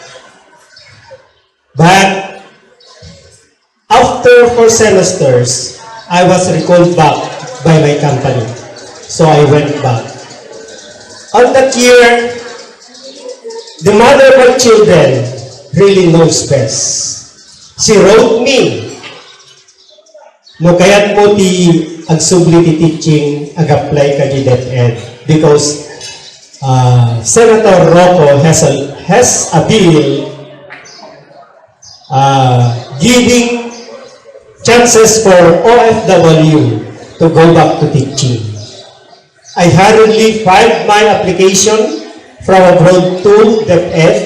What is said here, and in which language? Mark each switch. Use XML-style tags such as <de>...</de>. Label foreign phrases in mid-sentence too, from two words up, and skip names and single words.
<en>But after 4 semesters, I was recalled back by my company. So I went back. On that year, the mother of my children really knows best. She wrote me,</en> <ilo>no kayat mo ti agsubli ti teaching ag-apply ka di DepEd</ilo> <en>because Senator Rocco has a bill giving chances for OFW to go back to teaching. I hurriedly filed my application from abroad to DepEd.</en>